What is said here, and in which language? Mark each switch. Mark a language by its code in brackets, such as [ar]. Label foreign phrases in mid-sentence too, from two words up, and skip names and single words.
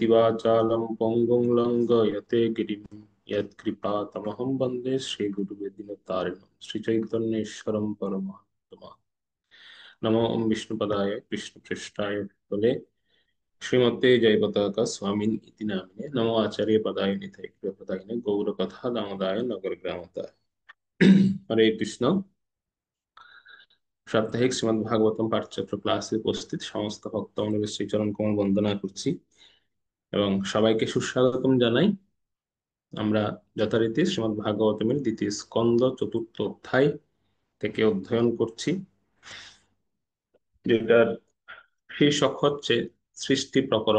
[sa] वाचालं पङ्गुं लङ्घयते गिरिं यत्कृपातमहं वन्दे श्रीगुरुवेदिनतारिणं श्रीचैतन्येश्वरं परमात्मा नमो ओम विष्णुपदाय कृष्णपृष्ठाय भूतले श्रीमते जयपताका स्वामिन् इति नामिने नमो आचार्य पदाय निधये पदाय गौरकथा दामोदाय नगरग्रामताय হরে কৃষ্ণ। [bn] সাপ্তাহিক শ্রীমদ্ ভাগবতম পাঠচক্র ক্লাসে উপস্থিত সমস্ত ভক্ত অনুবেশ শ্রীচরণ কমল বন্দনা করছি এবং সবাইকে সুস্বাগতম জানাই। আমরা যথারীতি শ্রীমদ্ ভাগবতমের দ্বিতীয় স্কন্দ চতুর্থ অধ্যায় থেকে অধ্যয়ন করছি, যেটার শীর্ষক হচ্ছে সৃষ্টি প্রকরণ।